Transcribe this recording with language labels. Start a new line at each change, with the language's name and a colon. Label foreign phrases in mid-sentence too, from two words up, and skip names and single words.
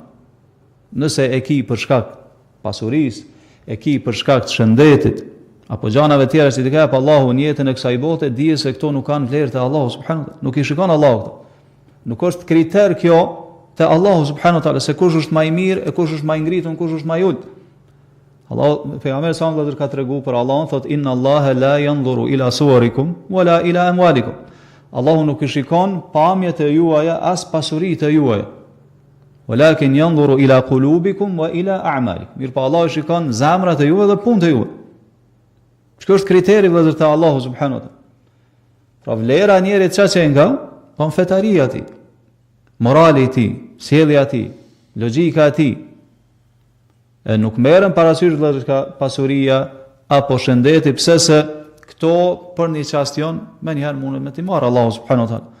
Albanian: Nëse e ki për shkak pasurisë, e ki për shkak të shëndetit, apo gjanave tjera që t'i ka jep Allahu në jetën e kësaj bote, dije se këto nuk kanë vlerë te Allahu
Arabic: سبحانه وتعالى.
Albanian: Nuk i shikon Allahu këto. Nuk është kriter kjo te Allahu
Arabic: سبحانه وتعالى
Albanian: se kush është më i mirë, e kush është më i ngritur, kush është më i ulët. Allahu pejgamberi
Arabic: صلى الله عليه وسلم
Albanian: ka treguar për Allahun, thotë
Arabic: إن الله لا ينظر إلى صوركم ولا إلى أموالكم.
Albanian: Allahu nuk i shikon pamjet e juaja as pasuritë e juaja.
Arabic: ولكن ينظر إلى قلوبكم وإلى أعمالكم.
Albanian: Mirpo Allahu shikon zemrat e juve dhe punët e juve. Çka është kriteri vëllazër te Allahu
Arabic: سبحانه وتعالى?
Albanian: Pra vlera e njerit çka që nga, po fetaria e tij, morali i tij, sjellja e tij, logjika e tij. E nuk merren parasysh vëllazër ka pasuria apo shëndeti, pse se këto për një çastion më një herë mundet me t'i marr Allahu
Arabic: سبحانه وتعالى.